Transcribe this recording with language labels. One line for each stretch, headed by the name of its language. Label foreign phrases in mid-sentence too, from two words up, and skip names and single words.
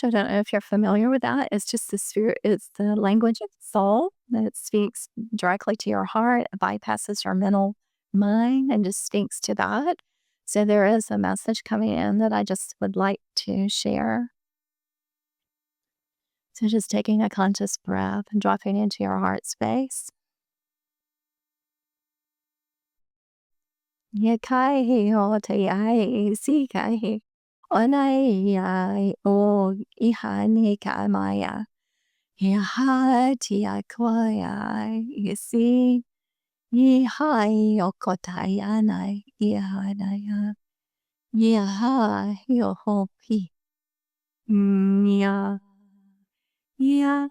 English: I don't know if you're familiar with that. It's just the spirit, it's the language of the soul that speaks directly to your heart, it bypasses your mental mind and just speaks to that. So there is a message coming in that I just would like to share. So just taking a conscious breath and dropping into your heart space. Yakai o te ai si kai. Onai ai o ihani ka maya. Yaha tia koia isi. Yihai o kotai anai. Yahanaya. Yaha yo hopi. Ya. Ya.